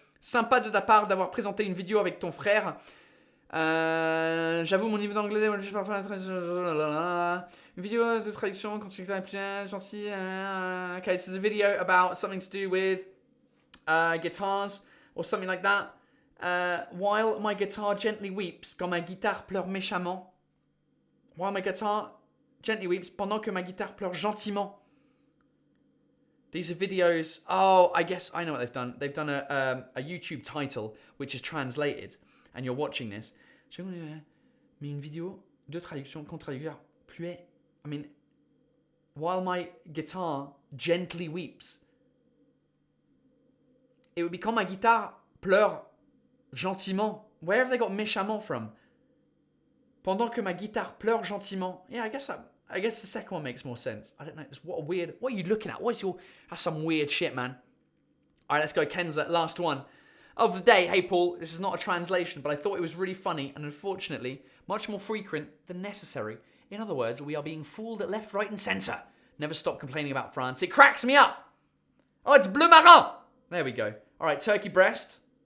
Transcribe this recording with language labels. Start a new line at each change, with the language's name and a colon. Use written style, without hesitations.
French: Sympa de ta part d'avoir présenté une vidéo avec ton frère. J'avoue, mon niveau d'anglais, je parle pas très... Une vidéo de traduction, quand tu es bien gentil.
English: Okay, this is a video about something to do with guitars or something like that. While my guitar gently weeps,
French: quand ma guitare pleure méchamment.
English: While my guitar gently weeps,
French: pendant que ma guitare pleure gentiment.
English: These are videos... Oh, I guess I know what they've done. They've done a YouTube title, which is translated, and you're watching this.
French: Mais une vidéo de traduction qu'on traduire plus...
English: I mean, while my guitar gently weeps. It would be
French: quand ma guitare pleure gentiment.
English: Where have they got méchamment from?
French: Pendant que ma guitare pleure gentiment.
English: Yeah, I guess the second one makes more sense. I don't know. What are you looking at? That's some weird shit, man. All right, let's go. Kenza, last one of the day. Hey, Paul, this is not a translation, but I thought it was really funny and unfortunately much more frequent than necessary. In other words, we are being fooled at left, right, and center. Never stop complaining about France. It cracks me up. Oh, it's bleu marin. There we go. All right, turkey breast.